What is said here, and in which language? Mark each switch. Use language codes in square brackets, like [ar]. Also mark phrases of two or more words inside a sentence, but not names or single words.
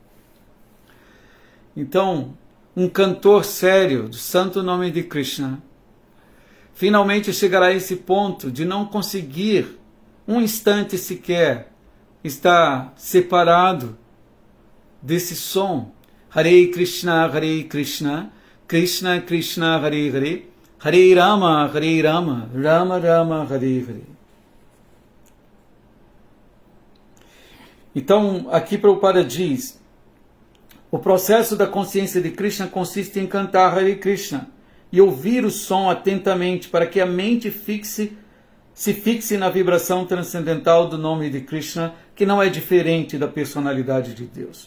[pt] Então, um cantor sério do santo nome de Krishna finalmente chegará a esse ponto de não conseguir um instante sequer estar separado desse som. [sa] हरे कृष्ण कृष्ण कृष्ण हरे हरे हरे राम राम राम हरे हरे. [pt] Então, aqui Prabhupada diz, o processo da consciência de Krishna consiste em cantar Hare Krishna e ouvir o som atentamente para que a mente se fixe na vibração transcendental do nome de Krishna, que não é diferente da personalidade de Deus.